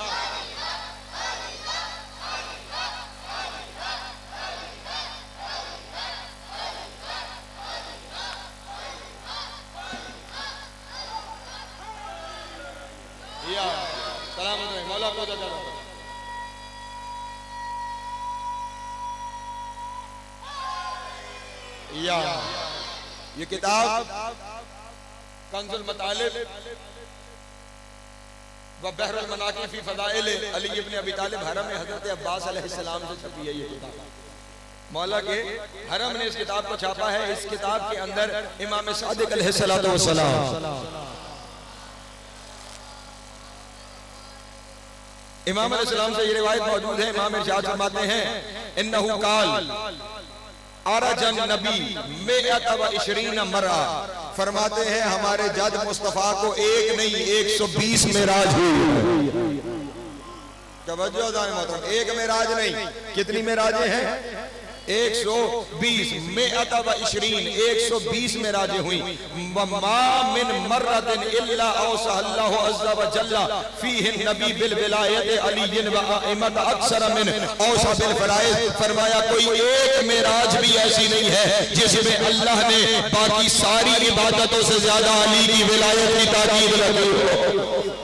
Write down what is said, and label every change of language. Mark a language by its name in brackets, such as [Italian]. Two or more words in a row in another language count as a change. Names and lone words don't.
[Hindi] मौला को या ये किताब कंजुल मतालिब व बहरुल मनाकिब फी फदाइल अली इब्न अबी तालिब हरम में हजरत अब्बास अलैहिस्सलाम से छपी है। ये किताब मौला के हरम ने इस किताब को छापा है। इस किताब के अंदर इमाम सादिक अलैहिस्सलातु वस्सलाम इमाम अलैहिस्सलाम से ये रिवायत मौजूद है। इमाम इरशाद फरमाते हैं [Arabic] إنه قال عرج النبي مائة وعشرين مرة, [Hindi] फरमाते हैं हमारे जद मुस्तफा को एक नहीं 120 मेराज हुई। तवज्जो दान मोहतरम, एक मेराज नहीं, कितनी मेराजें हैं? 120 [Arabic] مائة وعشرين [Hindi] 120 मेराजें हुई। [Arabic] ما من مرة إلا أوصاه الله عز وجل فيه النبي بالولاية علي والأئمة أكثر من أوصى بالفرائض, [Hindi] फरमाया कोई एक मेराज भी ऐसी नहीं है जिसमें अल्लाह ने बाकी सारी इबादतों से ज्यादा अली की विलायत की ताकीद रखी हो।